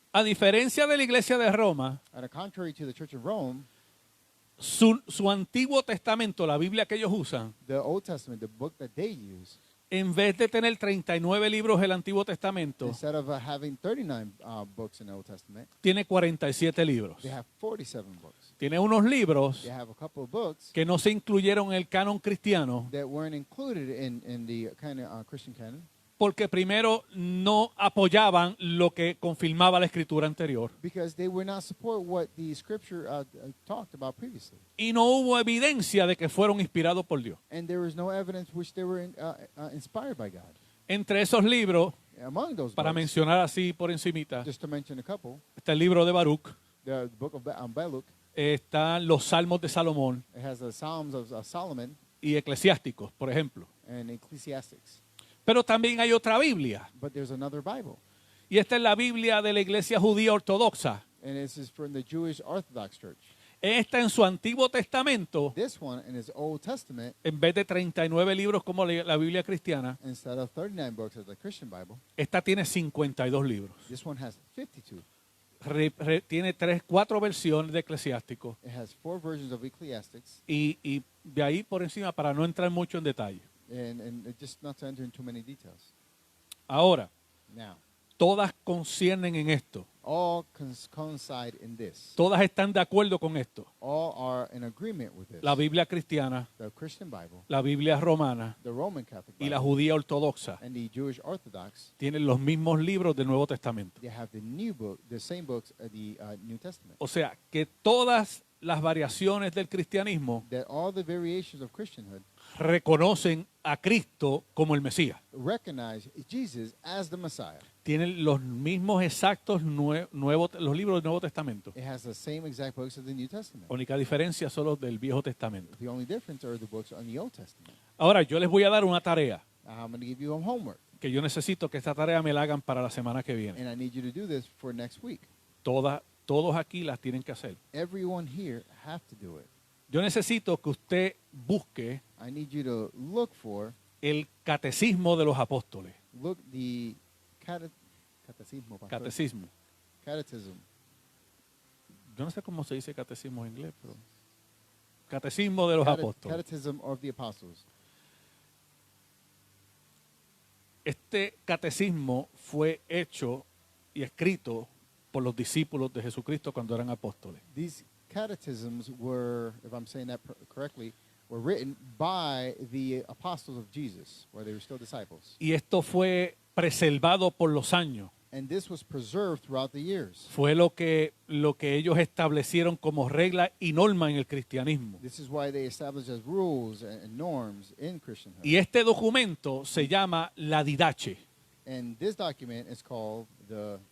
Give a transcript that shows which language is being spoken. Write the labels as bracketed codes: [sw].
[es] A diferencia de la iglesia de Roma, [en] And contrary to the Church of Rome, [es] su Antiguo Testamento, la Biblia que ellos usan, [en] the Old Testament, the book that they use, [es] en vez de tener 39 libros del Antiguo Testamento, [en] instead of having 39 books in the Old Testament, [es] tiene 47 libros. [en] they have 47 books. [es] Tiene unos libros [en] They have a couple of books [es] que no se incluyeron en el canon cristiano [en] that weren't included in the kind of Christian canon, [es] porque primero no apoyaban lo que confirmaba la escritura anterior [en] because they were not support what the Scripture talked about previously, [es] y no hubo evidencia de que fueron inspirados por Dios. [en] and there was no evidence which they were inspired by God. [es] Entre esos libros, [en] Among those [es] para [en] books, [es] mencionar así por encimita, [en] just to mention a couple, [es] está el libro de Baruch, [en] the book of Baruch, [es] están los Salmos de Salomón [en] it has the Psalms of Solomon [es] y Eclesiásticos, por ejemplo. [en] and Ecclesiastics. [es] Pero también hay otra Biblia, [en] But there's another Bible, [es] y esta es la Biblia de la Iglesia Judía Ortodoxa. [en] and this is from the Jewish Orthodox Church. [es] Esta en su Antiguo Testamento, [en] This one in his Old Testament, [es] en vez de 39 libros como la Biblia cristiana, [en] instead of 39 books of the Christian Bible, [es] esta tiene 52 libros. [en] this one has 52. [es] Tiene 4 versiones de Eclesiásticos [en] It has 4 versions of Ecclesiastics, [es] y de ahí por encima para no entrar mucho en detalle. [en] and just not to enter into many details. [es] Ahora, [en] Now, [es] todas conciernen en esto. [en] all coincide in this. [es] Todas están de acuerdo con esto. [en] All are in agreement with this. [es] La Biblia cristiana, [en] The Christian Bible, [es] la Biblia romana [en] the Roman Catholic [es] y la [en] Bible, [es] judía ortodoxa [en] and the Jewish Orthodox, [es] tienen los mismos libros del Nuevo Testamento. [en] they have the same books of the New Testament. [es] O sea, que todas las variaciones del cristianismo [en] That all the variations of Christianhood [es] reconocen a Cristo como el Mesías. [en] recognize Jesus as the Messiah. [es] Tienen los mismos exactos los libros del Nuevo Testamento. [en] It has the same exact books of the New Testament. [es] La única diferencia son los del Viejo Testamento. [en] The only difference are the books on the Old Testament. [es] Ahora, yo les voy a dar una tarea [en] Now, I'm going to give you a homework, [es] que yo necesito que esta tarea me la hagan para la semana que viene. [en] and I need you to do this for next week. [es] Todos aquí las tienen que hacer. [en] Everyone here have to do it. [es] Yo necesito que usted busque [en] I need you to look for [es] el catecismo de los apóstoles. [en] the catecismo, pastor. [es] Catecismo. [en] Catechism. [es] Yo no sé cómo se dice catecismo en inglés, pero catecismo de los apóstoles. [en] Catechism of the Apostles. [es] Este catecismo fue hecho y escrito por los discípulos de Jesucristo cuando eran apóstoles. [en] These catechisms were, if I'm saying that correctly, were written by the apostles of Jesus, where they were still disciples. [es] Y esto fue preservado por los años. [en] And this was preserved throughout the years. [es] Fue lo que ellos establecieron como regla y norma en el cristianismo. [en] This is why they established as rules and norms in Christianhood. [es] Y este documento se llama la Didache. [en] And this document is called the